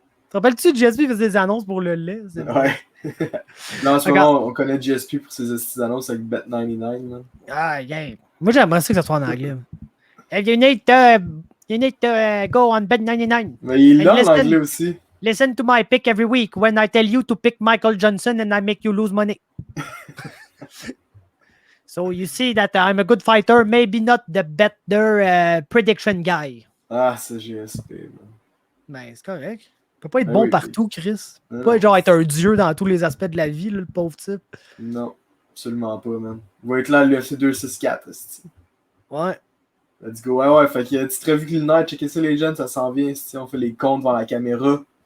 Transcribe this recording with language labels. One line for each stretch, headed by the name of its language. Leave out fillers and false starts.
French: Te rappelles-tu que GSP faisait des annonces pour le lait? Ouais. Là, en ce moment, on connaît GSP pour ses annonces avec Bet99, man.
English: Ah, yeah.
French: Moi, j'aimerais ça que ça soit en anglais.
English: You need to go on Bet99.
French: Mais il l'a en anglais aussi.
English: Listen to my pick every week when I tell you to pick Michael Johnson and I make you lose money. So you see that I'm a good fighter, maybe not the better prediction guy.
French: Ah, c'est GSP, man. Ben, c'est correct. Il peut pas être bon partout, Chris. Il peut pas genre être un dieu dans tous les aspects de la vie, là, le pauvre type. Non, absolument pas, man. Il va être là à l'UFC 264. Ouais.
English: Let's go.
French: Ouais, fait qu'il y a une petite revue culinaire. Checkez ça, les jeunes, ça s'en vient. On fait les comptes devant la caméra.